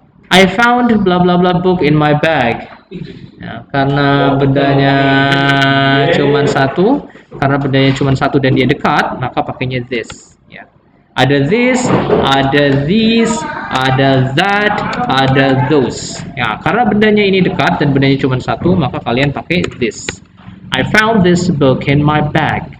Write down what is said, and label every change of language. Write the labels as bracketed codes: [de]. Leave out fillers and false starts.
[en] I found blah blah blah book in my bag. [id] Ya, karena bedanya cuma satu, dan dia dekat, maka pakainya this. Ya. Ada this, ada these, ada that, ada those. Ya, karena bendanya ini dekat dan bendanya cuma satu, maka kalian pakai this. [en] I found this book in my bag.